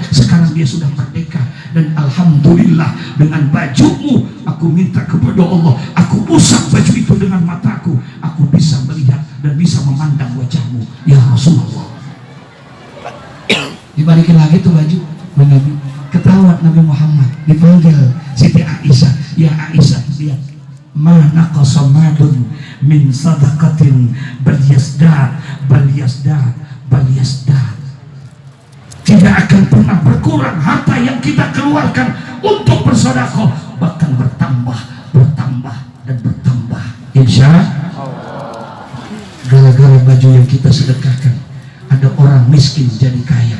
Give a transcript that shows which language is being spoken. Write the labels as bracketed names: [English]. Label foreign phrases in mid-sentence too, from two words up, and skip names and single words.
[Indonesian] Sekarang dia sudah merdeka, dan alhamdulillah dengan bajumu aku minta kepada Allah, aku usap baju itu dengan mataku, aku bisa melihat dan bisa memandang wajahmu [Arabic] يا رسول الله. [Indonesian] Dibalikin lagi tuh baju Nabi. Ketawa Nabi Muhammad, dipanggil Siti Aisyah, ya Aisyah, lihat, [Arabic] ما نقص مال من صدقة بل يزداد بل يزداد بل يزداد. [Indonesian] Tidak akan pernah berkurang harta yang kita keluarkan untuk bersedekah, bahkan bertambah, bertambah dan bertambah. [Arabic] إن شاء الله. [Indonesian] Gara-gara baju yang kita sedekahkan, ada orang miskin jadi kaya.